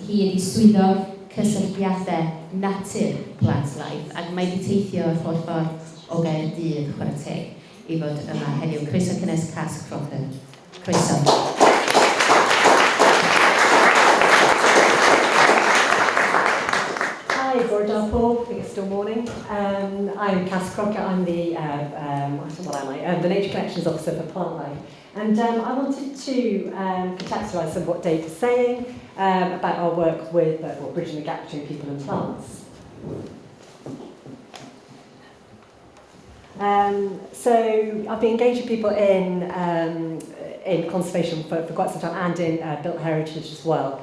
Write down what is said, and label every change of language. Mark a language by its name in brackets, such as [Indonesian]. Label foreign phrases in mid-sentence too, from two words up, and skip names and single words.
[Welsh] Hi ydi swyddog cysylltiadau natur Plantlife ac mae wedi teithio yr holl ffordd o Gaerdydd chwarae teg i fod yma heddiw. Croeso cynnes cas Crocker. Croeso. [English] Hi, Paul. I think it's still morning. I'm Cass Crocker. I'm the the Nature Connections Officer for Plantlife. And I wanted to contextualise some of what Dave was saying about our work with bridging the gap between people and plants. So I've been engaging people in conservation for quite some time and in built heritage as well.